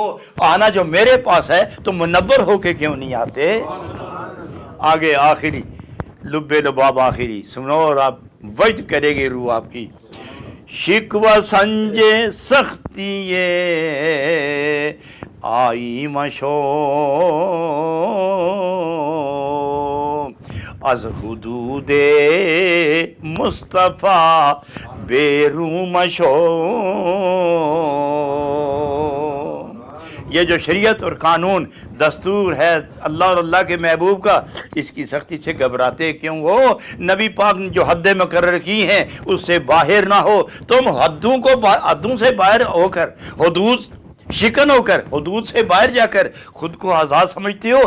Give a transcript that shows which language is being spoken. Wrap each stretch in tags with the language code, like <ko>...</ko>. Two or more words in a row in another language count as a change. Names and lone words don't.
<ur>آنا جو میرے پاس ہے تم منور ہو کے کیوں نہیں آتے؟ آگے آخری لب لباب آخری سنو اور آپ وجد کرے گی روح آپ کی۔</ur> <fa>شکوہ سنجے سختی آئی مشو از حدود مصطفیٰ بیرو مشو۔</fa> <ur>یہ جو شریعت اور قانون دستور ہے اللہ اور اللہ کے محبوب کا، اس کی سختی سے گھبراتے کیوں ہو؟ نبی پاک نے جو حدیں مقرر کی ہیں اس سے باہر نہ ہو، تم حدوں سے باہر ہو کر حدود شکن ہو کر حدود سے باہر جا کر خود کو آزاد سمجھتے ہو؟</ur>